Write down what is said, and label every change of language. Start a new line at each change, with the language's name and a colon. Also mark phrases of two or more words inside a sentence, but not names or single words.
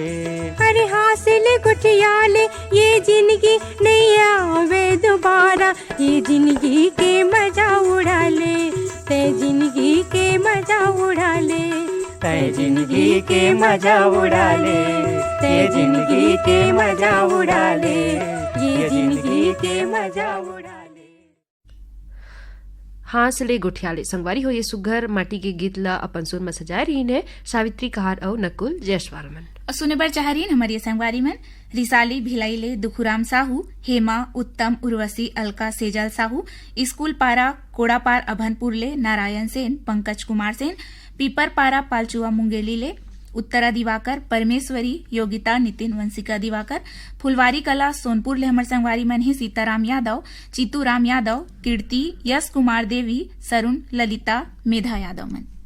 Chhattisgarhi: अरे हासिल गुठियाले, ये जिंदगी नहीं आवे दोबारा, ये जिंदगी के मजा उड़ा ले, तै जिंदगी के मजा उड़ा ले, तै जिंदगी के मजा उड़ा ले, तै जिंदगी के मजा उड़ा ले, ये जिंदगी के मजा उड़ा ले। हासिल गुठियाले संगवारी हो ये सुघर माटी के गीत ला अपन सुर में सजाए रही है सावित्री कहार और नकुल जयसवाल मन। सुने बर चाह रही हमारी संगवारी मन रिसाली भिलाईले दुखुराम साहू, हेमा, उत्तम, उर्वशी, अलका, सेजल साहू, स्कूल पारा कोड़ापार अभनपुर ले नारायण सेन, पंकज कुमार सेन, पीपर पारा पालचुआ मुंगेली ले उत्तरा दिवाकर, परमेश्वरी, योगिता, नितिन, वंशिका दिवाकर, फुलवारी कला सोनपुर ले हमर संगवारी मन ही सीताराम यादव, चीतू राम यादव, कीर्ति, यश कुमार देवी, सरुण, ललिता, मेधा यादव मन।